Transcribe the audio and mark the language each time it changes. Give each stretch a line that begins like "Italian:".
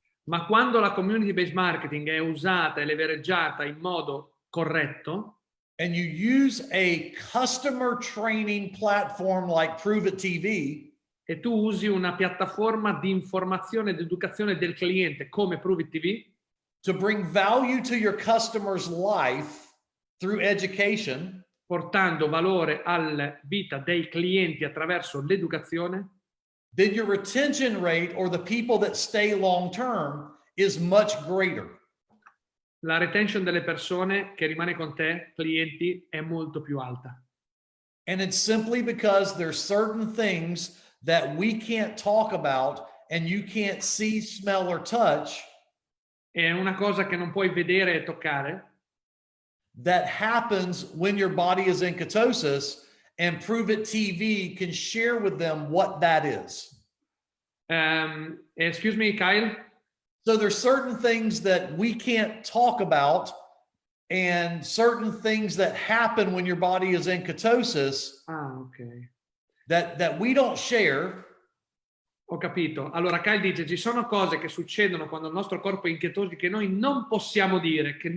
Italian: Ma quando la community based marketing è usata e leveraggiata in modo corretto,
English: and you use a customer training platform like Prove It TV,
Italian: e tu usi una piattaforma di informazione ed educazione del cliente come Prove It TV
English: to bring value to your customer's life through education,
Italian: portando valore alla vita dei clienti attraverso l'educazione,
English: then your retention rate, or the people that stay long term, is much greater.
Italian: la retention delle persone che rimane con te, clienti, è molto più alta.
English: And it's simply because there's certain things that we can't talk about and you can't see, smell, or touch
Italian: È una cosa che non puoi vedere e toccare,
English: that happens when your body is in ketosis, and Prove It TV can share with them what that is. Excuse me, Kyle? So there's certain things that we can't talk about and certain things that happen when your body is in ketosis Ah, ok. that we don't share.
Italian: Ho capito. Allora, Kyle dice, ci sono cose che succedono quando il nostro corpo è in chetosi che noi non possiamo dire,